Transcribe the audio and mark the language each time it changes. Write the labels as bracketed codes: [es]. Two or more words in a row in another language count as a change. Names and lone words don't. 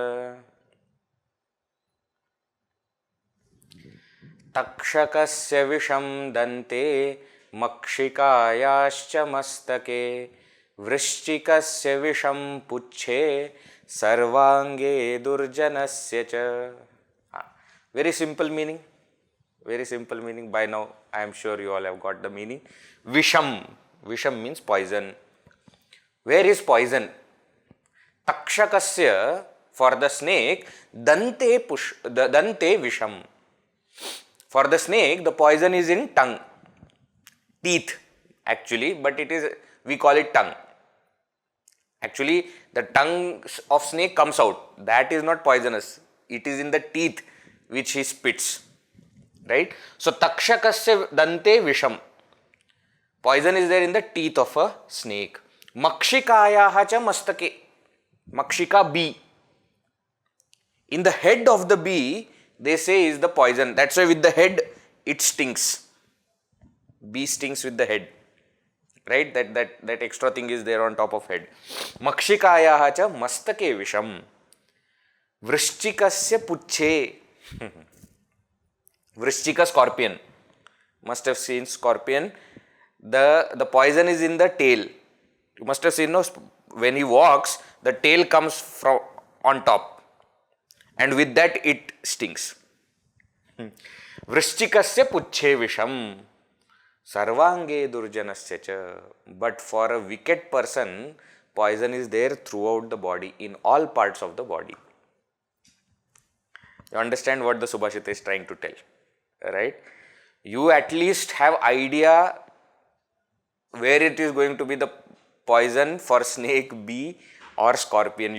[sa] तक्षकस्य विषं दन्ते मक्षिकायाश्च मस्तके वृश्चिकस्य विषं पुच्छे सर्वांगे दुर्जनस्य च. [en] Very simple meaning. Very simple meaning. By now, I am sure you all have got the meaning. Visham. Visham means poison. Where is poison? Takshakasya, for the snake, [sa] दन्ते विषं. [en] For the snake, the poison is in tongue, teeth actually, but we call it tongue. Actually, the tongue of snake comes out. That is not poisonous. It is in the teeth which he spits. Right? So, [sa] तक्षकस्य दन्ते विषं. [en] Poison is there in the teeth of a snake. [sa] मक्षिकायाः च मस्तके. [en] Makshika, bee. In the head of the bee, they say is the poison. That's why with the head, it stings. Bee stings with the head. Right? That extra thing is there on top of head. [sa] मक्षिकायाः च मस्तके विषं. वृश्चिकस्य पुच्छे. [en] Vrishchika, scorpion. Must have seen scorpion. The poison is in the tail. You must have seen, no, when he walks, the tail comes from on top. And with that it stings. [sa] वृश्चिकस्य पुच्छे विषं सर्वाङ्गे दुर्जनस्य च. [en] But for a wicked person, poison is there throughout the body, in all parts of the body. You understand what the Subhashita is trying to tell, right? You at least have idea where it is going to be the poison for snake, bee or scorpion.